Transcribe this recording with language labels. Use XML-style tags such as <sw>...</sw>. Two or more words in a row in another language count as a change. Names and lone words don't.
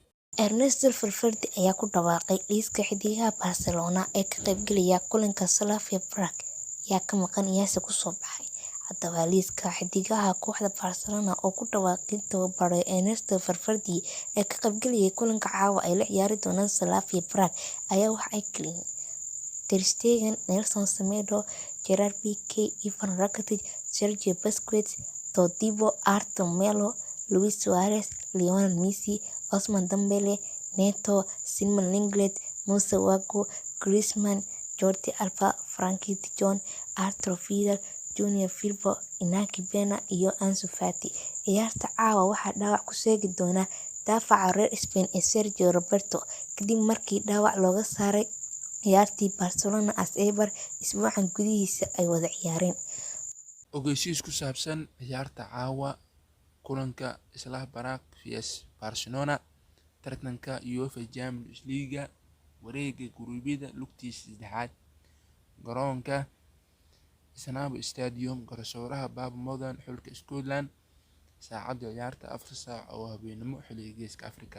<so>Ernesto Valverde ayaa ku dhawaaqay liiska xiddigaha Barcelona ee ka qaybgalaya kulanka Slavia Prague ayaa ka maqan iyaase ku soo baxay. Haddaba liiska xiddigaha kooxda Barcelona oo ku dhawaaqay tababare Ernesto Valverde ee ka qaybgalaya kulanka caawa ay la ciyaari doonaan Slavia Prague ayaa waxa ay kala yihiin Ter Stegen, Nelson Semedo, Gerard Piqué, Ivan Rakitic, Sergio Busquets, Todibo, Arthur Melo, Luis Suarez, Lionel Messi, Ousmane Dembele, Neto, Simon Lenglet, Moussa Wago, Griezmann, Jordi Alba, Frankie de Jong, Arturo Vidal, Junior Firpo, Inaki Bena iyo Ansu Fati. Ciyaarta caawa waxaa dhaawac ku seegi doona daafaca reer Spain ee Sergio Roberto kadib markii dhaawac looga saaray ciyaartii Barcelona as eber isbuucan gudihiisa ay wada ciyaareen. Ogeysiis ku saabsan ciyaarta caawa kulanka Slavia Prague vs Barcelona tartanka UEFA Champions League wareega guruubyada lugtiisa saddexaad garoonka Sanabo Stadium garsooraha Bob Modan xulka Scotland saacada ciyaarta 4 saac oo habeenimo xilliga Geeska Afrika.</so>